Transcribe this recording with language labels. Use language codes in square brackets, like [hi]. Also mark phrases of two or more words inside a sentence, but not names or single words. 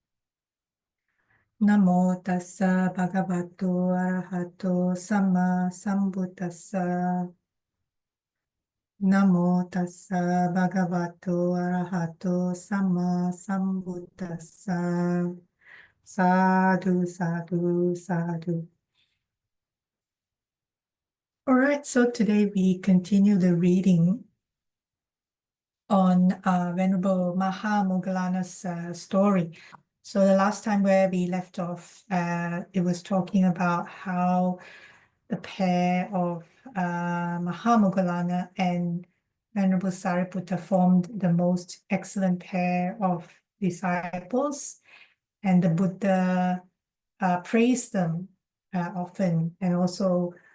[pi] Namo tassa bhagavato arahato samma sambuddhassa. Namo tassa bhagavato arahato samma sambuddhassa. Sadhu, sadhu, sadhu. [en] All right, so today we continue the reading on Venerable Mahāmoggallāna's story. So the last time where we left off, it was talking about how the pair of Mahāmoggallāna and Venerable Sariputta formed the most excellent pair of disciples, and the Buddha praised them often, and also